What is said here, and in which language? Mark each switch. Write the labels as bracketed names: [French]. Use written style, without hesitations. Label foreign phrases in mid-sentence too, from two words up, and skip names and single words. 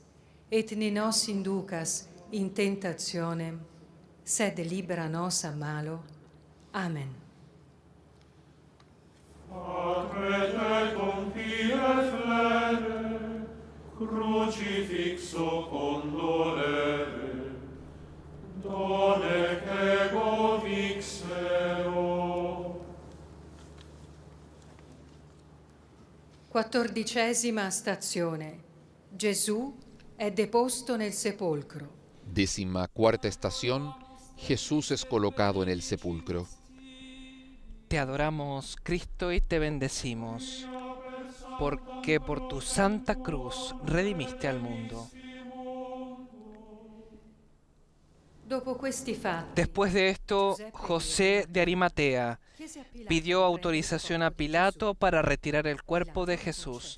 [Latin] Et ne nos inducas in tentationem, sed libera nos a malo. Amen. Ad me compire flere, crucifixo condolere, done che vixero. [Italian] 14ª stazione. Gesù è deposto nel sepolcro. [Spanish] 14ª estación. Jesús es colocado en el sepulcro. Te adoramos, Cristo, y te bendecimos, porque por tu santa cruz redimiste al mundo. Después de esto, José de Arimatea pidió autorización a Pilato para retirar el cuerpo de Jesús.